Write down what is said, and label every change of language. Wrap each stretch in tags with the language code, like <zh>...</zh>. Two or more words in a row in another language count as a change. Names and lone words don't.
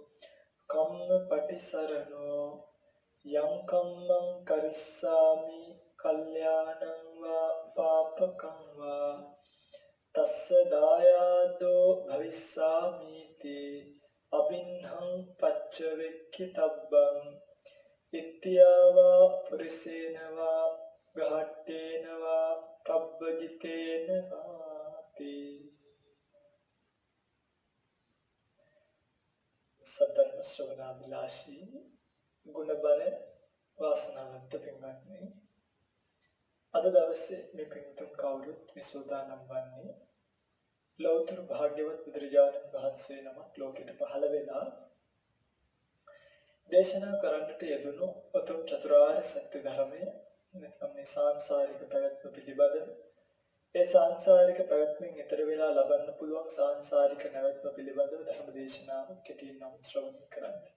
<pi>කම්මපටිසරණෝ යං කම්මං කරිස්සාමි කල්යාණං වා පාපකං වා තස්ස දායාදෝ භවිස්සාමිති අබින්හං පච්චවෙක්ඛිතබ්බං ඉත්‍යාවා පුරිසේනවා ගහට්ටේනවා පබ්බජිතේන වාති</pi> <si>සතරම ශ්‍රවණාභිලාෂී ගුණබර වාසනාවන්ත පින්වත්නි අද දවසේ මේ පින්තුන් කවුරුත් විසෝදානම් වන්නේ ලෞතර භාග්‍යවත් බුදුරජාණන් වහන්සේ නමක් ලෝකෙට පහළ වෙලා දේශනා කරන්නට යෙදුණු උතුම් චතුරාර්ය සත්‍ය ධර්මය නැත්නම් මේ සාංශාරික පැවැත්ම පිළිබඳ ඒ සාංශාරික පැවැත්මෙන් ඈතර වෙලා ලබන්න පුළුවන් සාංශාරික නැවැත්ම පිළිබඳව ධර්ම දේශනාවක් කෙටියෙන් නම් ශ්‍රවණය කරන්නට.</si>